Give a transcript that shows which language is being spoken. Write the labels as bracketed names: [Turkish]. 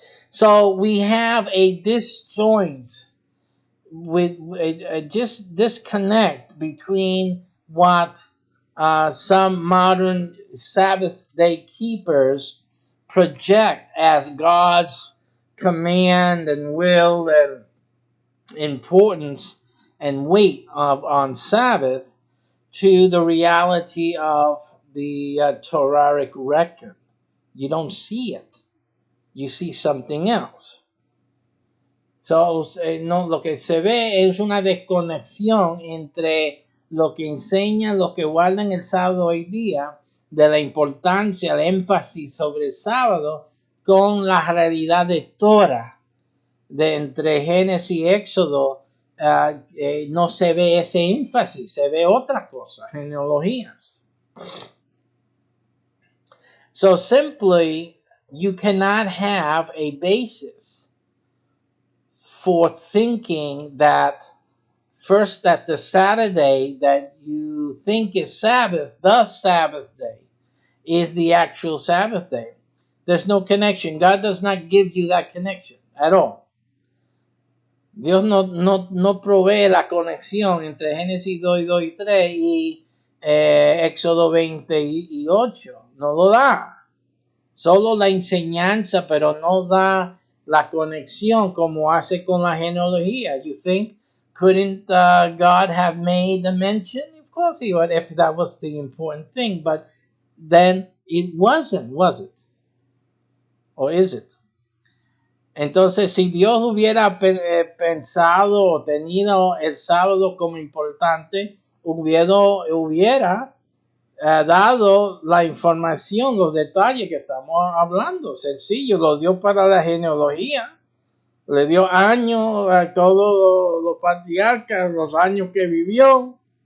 [English] So we have a disjoint with just disconnect between what some modern Sabbath day keepers project as God's command and will and importance and weight on Sabbath to the reality of the Torahtic record. You don't see it. You see something else. [Spanish] So, no, lo que se ve es una desconexión entre lo que enseñan los que guardan el sábado hoy día, de la importancia, el énfasis sobre el sábado, con la realidad de Torah, de entre Génesis y Éxodo. No se ve ese énfasis, se ve otra cosa, genealogías. [English] So simply, you cannot have a basis for thinking that first, that the Saturday that you think is Sabbath, the Sabbath day, is the actual Sabbath day. There's no connection. God does not give you that connection at all. [Spanish] Dios no provee la conexión entre Génesis 2 y 3 y Éxodo 28, no lo da. Solo la enseñanza, pero no da la conexión como hace con la genealogía. [English] You think, couldn't God have made a mention? Of course he would, if that was the important thing, but then it wasn't, was it? Or is it? [Spanish] Entonces, si Dios hubiera pensado o tenido el sábado como importante, hubiera dado la información, los detalles que estamos hablando. Sencillo, lo dio para la genealogía. Le dio años a todos los patriarcas, los años que vivió.